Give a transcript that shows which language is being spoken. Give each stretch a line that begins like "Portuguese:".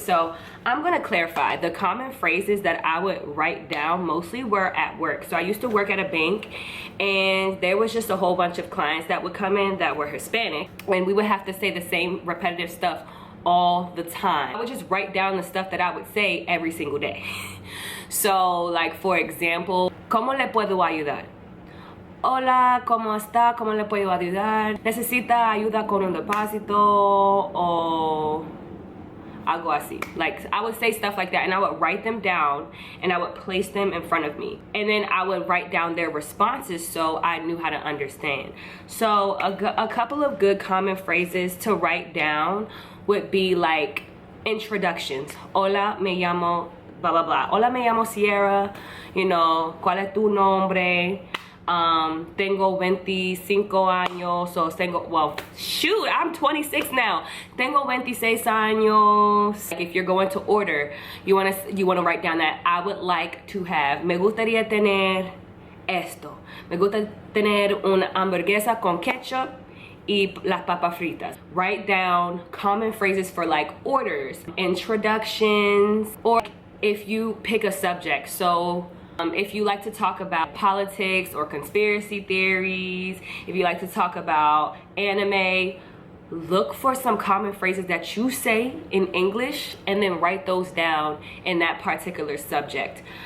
English: So I'm gonna clarify. The common phrases that I would write down mostly were at work. So I used to work at a bank and there was just a whole bunch of clients that would come in that were Hispanic and we would have to say the same repetitive stuff all the time. I would just write down the stuff that I would say every single day. So like for example,
Spanish: ¿Cómo le puedo ayudar? Hola, ¿cómo está? ¿Cómo le puedo ayudar? ¿Necesita ayuda con un depósito o algo así?
English: Like, I would say stuff like that and I would write them down and I would place them in front of me. And then I would write down their responses so I knew how to understand. So a couple of good common phrases to write down would be like introductions.
Spanish: Hola, me llamo blah, blah, blah. Hola, me llamo Sierra.
English: You know,
Spanish: ¿cuál es tu nombre? Tengo 25 años,
English: so tengo, well, shoot, I'm 26 now.
Spanish: Tengo 26 años.
English: Like if you're going to order, you wanna write down that I would like to have,
Spanish: me gustaría tener esto. Me gusta tener una hamburguesa con ketchup y las papas fritas.
English: Write down common phrases for like orders, introductions, or if you pick a subject. So if you like to talk about politics or conspiracy theories, if you like to talk about anime, look for some common phrases that you say in English and then write those down in that particular subject.